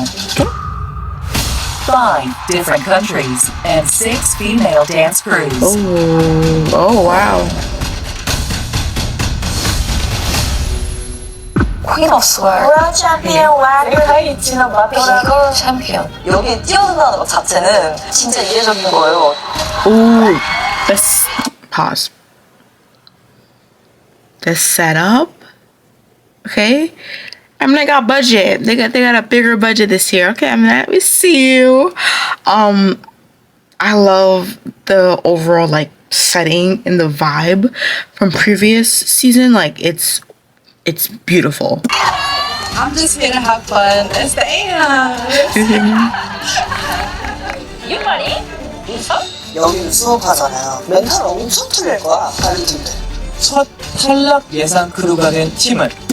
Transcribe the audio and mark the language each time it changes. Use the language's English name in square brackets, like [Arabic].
[English] 5 different countries and 6 female dance crews. Oh wow. Queen of Sword. World Champion [Korean] 와글 챔피언. 여기에 뛰어든다는 것 자체는 진짜 이례적인 거예요. [English] Ooh, let's pause. The setup, okay. Mnet got budget. They got a bigger budget this year. Okay, Mnet, we see you. I love the overall like setting and the vibe from previous season. Like it's beautiful. I'm just here to have fun and stay You ready? [Korean] 여기는 수업하잖아요. 멘탈 엄청 틀릴 거야. 다른 팀들. 첫 탈락 예상 크루가 된 팀은